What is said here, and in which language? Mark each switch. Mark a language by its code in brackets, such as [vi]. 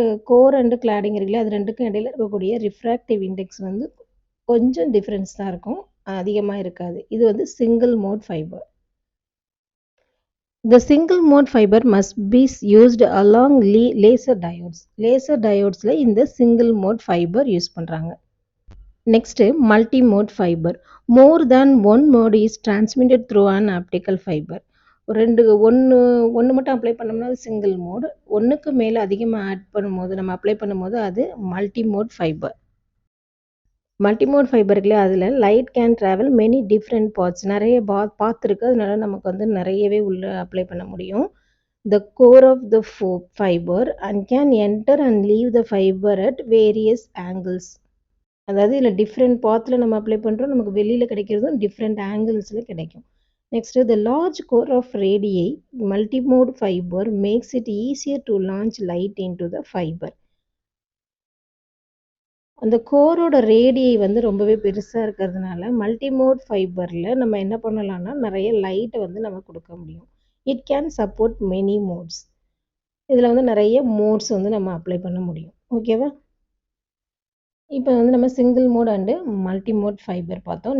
[ta] Core and cladding இருக்குல்ல, அது ரெண்டுக்கும் இடையில இருக்கக்கூடிய ரிஃப்ராக்டிவ் இண்டெக்ஸ் வந்து கொஞ்சம் டிஃப்ரென்ஸ் தான் இருக்கும், அதிகமாக இருக்காது. இது வந்து single mode fibre. [en] The single mode fiber must be used along laser diodes. [ta] Laser diodes இந்த single mode fiber யூஸ் பண்ணுறாங்க. [en] Next, multi mode fiber. More than one mode is transmitted through an optical fiber. [ta] ஒன்று மட்டும் apply பண்ணோம்னா அது single mode, ஒன்றுக்கு மேலே அதிகமாக add பண்ணும்போது நம்ம அப்ளை பண்ணும்போது அது multi mode fibre. Multi mode ஃபைபருக்குள்ளே அதில் [en] light can travel many different parts, [ta] நிறைய பாத் இருக்குது, அதனால நமக்கு வந்து நிறையவே உள்ள அப்ளை பண்ண முடியும். [en] The core of the fibre and can enter and leave the fibre at various angles. [ta] அதாவது இதில் டிஃப்ரெண்ட் பாத்தில் நம்ம அப்ளை பண்ணுறோம், நமக்கு வெளியில் கிடைக்கிறதும் டிஃப்ரெண்ட் ஆங்கிள்ஸில் கிடைக்கும். [en] Next, the large core of radii multimode fiber makes it easier to launch light into the fiber. [ta] அந்த கோரோட ரேடியை வந்து ரொம்பவே பெருசாக இருக்கிறதுனால மல்டிமோட் ஃபைபரில் நம்ம என்ன பண்ணலாம்னா நிறைய லைட்டை வந்து நம்ம கொடுக்க முடியும். [en] It can support many modes. [ta] இதில் வந்து நிறைய மோட்ஸ் வந்து நம்ம அப்ளை பண்ண முடியும். ஓகேவா, இப்போ வந்து நம்ம single mode and multi mode fibre பார்த்தோம்.